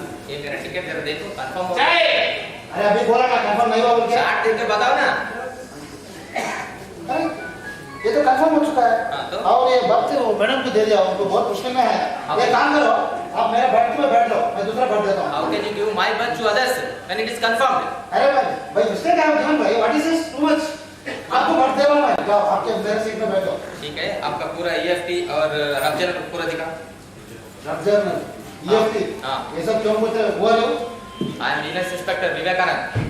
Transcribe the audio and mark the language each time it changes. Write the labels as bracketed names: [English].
[Hindi] ये मेरा टिकट जरा देखो कंफर्म हो। अरे अभी बोला ना कंफर्म नहीं हुआ बोल के। 8 दिन के बताओ ना। अरे ये तो कंफर्म हो चुका है। हाँ, तो? और ये बर्थ मैडम को दे दिया, उनको बहुत मुश्किल में है। ये काम करो, आप मेरा बर्थ में बैठ लो, मैं दूसरा बर्थ देता हूँ। [English] How can you give my birth to others when it is confirmed? [Hindi] अरे भाई मिस्टेक है जीवन भाई, [English] What is this too much? [Hindi] आपको बर्थ दे रहा हूँ मैं, जाओ आपके मेरे सीट में बैठो। ठीक है, आपका पूरा EFT और रमजान पूरा दिखा। रमजान EFT हाँ। ये सब क्यों बोलते हो? वो लो [English] I am Business Inspector Vivekananda.